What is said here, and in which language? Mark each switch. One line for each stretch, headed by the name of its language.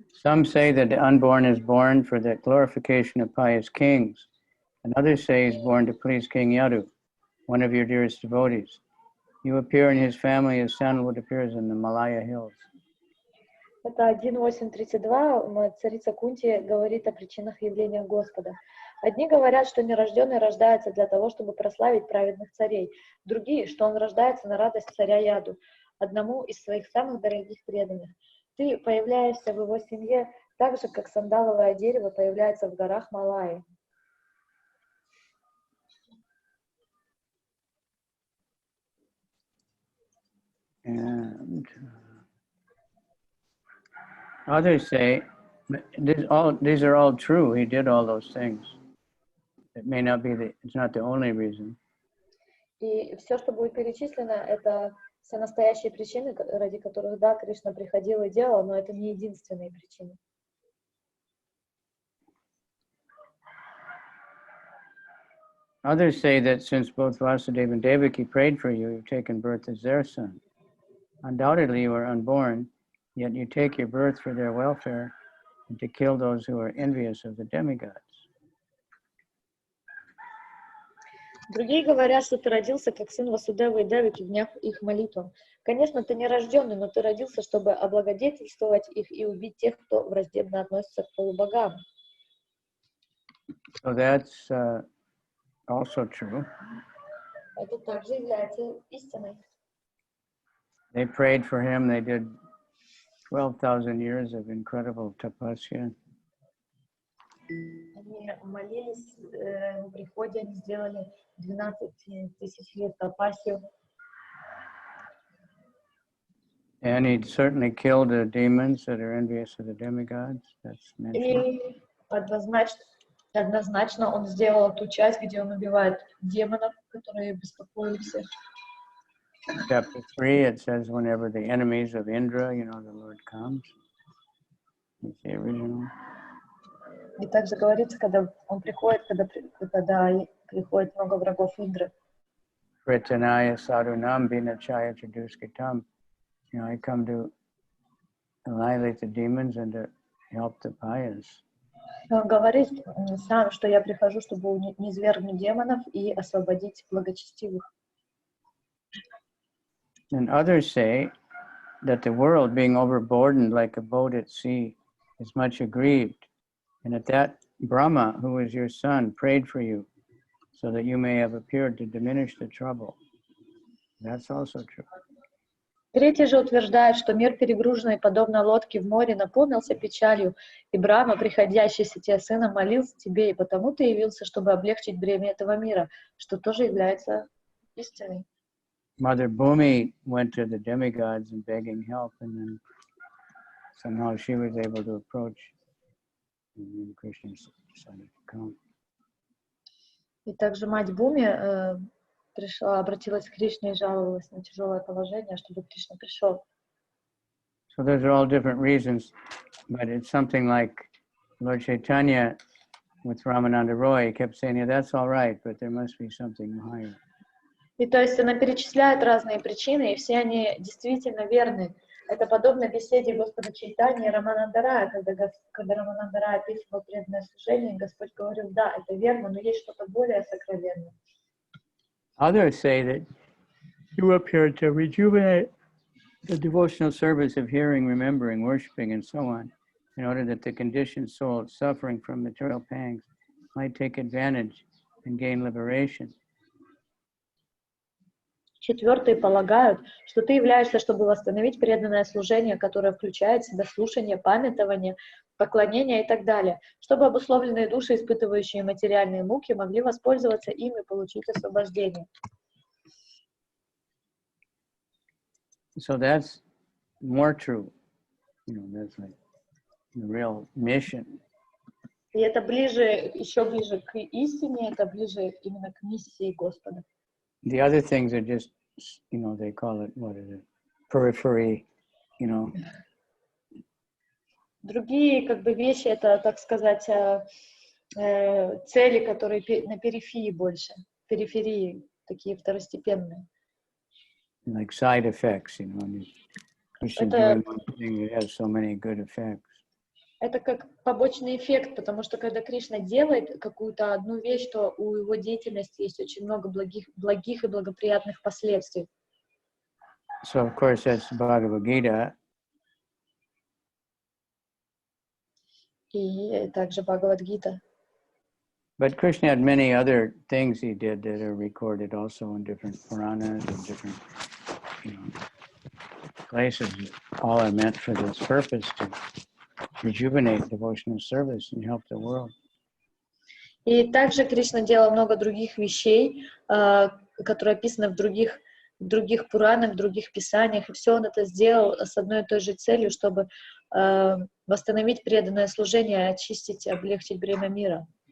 English: Some say that the unborn is born for the glorification of pious kings, and others say he's born to please King Yadu, one of your dearest devotees. You appear in his family as sandalwood appears in the Malaya hills.
Russian: Это 1:8:32, царица Кунти говорит о причинах явления Господа. Одни говорят, что нерожденный рождается для того, чтобы прославить праведных царей. Другие, что он рождается на радость царя Яду, одному из своих самых дорогих преданных. Ты появляешься в его семье так же, как сандаловое дерево появляется в горах Малайи.
English: And others say, these are all true. He did all those things. It may not be it's not the only reason.
Russian: И все, что будет перечислено, это все настоящие причины, ради которых, да, Кришна приходил и делал, но это не единственные причины.
English: Others say that since both Vasudeva and Devaki prayed for you, you've taken birth as their son. Undoubtedly, you are unborn, yet you take your birth for their welfare and to kill those who are envious of the demigods.
Russian: Другие говорят, что ты родился как сын Васудевы и Деваки в днях их молитвам. Конечно, ты не рожденный, но ты родился, чтобы облагодетельствовать их и убить тех, кто враждебно относится к полубогам.
English: So that's also true.
Russian: Это также является истиной.
English: They prayed for him. They did 12,000 years of incredible tapasya.
Russian: Они молились в приходе, они сделали 12 тысяч лет тапасию.
English: And he certainly killed the demons that are envious of the demigods. That's mentioned.
Russian: И однозначно он сделал ту часть, где он убивает демонов, которые беспокоили всех.
English: Chapter 3, it says, whenever the enemies of Indra, the Lord comes. It's the original.
Russian: И также говорится, когда он приходит, когда приходит много врагов Индры.
Sanskrit: Pritanaya sadhunam vinachaya chaduskitam.
English: I come to annihilate the demons and to help the pious.
Russian: Он говорит сам, что я прихожу, чтобы низвергнуть демонов и освободить благочестивых.
English: And others say that the world, being overburdened like a boat at sea, is much aggrieved, and that Brahma, who is your son, prayed for you, so that you may have appeared to diminish the trouble. That's also true.
Russian: Третий же утверждает, что мир, перегруженный подобно лодке в море, наполнился печалью, и Брахма, приходящийся тебе сыном, молился тебе, и потому ты явился, чтобы облегчить бремя этого мира, что тоже является истиной.
English: Mother Bhumi went to the demigods and begging help, and then somehow she was able to approach, and then Krishna decided to come.
Russian: И также мать Буми обратилась к Кришне и жаловалась на тяжелое положение, чтобы Кришна пришел.
English: So those are all different reasons, but it's something like Lord Chaitanya with Ramananda Roy kept saying, yeah, that's all right, but there must be something higher.
Russian: И то есть она перечисляет разные причины, и все они действительно верны. Это подобно беседе Господа Чайтаньи и Рамананда Рая, когда Рамананда Рая описывал преданное служение, Господь говорил, да, это верно, но есть что-то более сокровенное.
English: Others say that you appeared to rejuvenate the devotional service of hearing, remembering, worshiping, and so on, in order that the conditioned soul suffering from material pangs might take advantage and gain liberation.
Russian: Четвертые полагают, что ты являешься, чтобы восстановить преданное служение, которое включает в себя слушание, памятование, поклонение и так далее, чтобы обусловленные души, испытывающие материальные муки, могли воспользоваться им и получить освобождение.
English: So that's more true. That's like the real mission.
Russian: И это ближе, еще ближе к истине, это ближе именно к миссии Господа.
English: The other things are just, they call it, what is it, periphery,
Russian: Другие, вещи, это, так сказать, цели, которые на периферии больше, периферии, такие второстепенные.
English: Like side effects, Krishna doing one thing that has so many good effects.
Russian: Это как побочный эффект, потому что когда Кришна делает какую-то одну вещь, то у его деятельности есть очень много благих и благоприятных последствий.
English: So of course that's Bhagavad Gita.
Russian: И также Бхагавад-гита.
English: But Krishna had many other things he did that are recorded also in different Puranas and different, places. All are meant for this purpose, to rejuvenate devotional service and help the world.
Russian: И также Кришна делал много других вещей, которые описаны в других Пуранах, в других писаниях, и все он это сделал с одной и той же целью, чтобы восстановить преданное служение, очистить, облегчить бремя мира.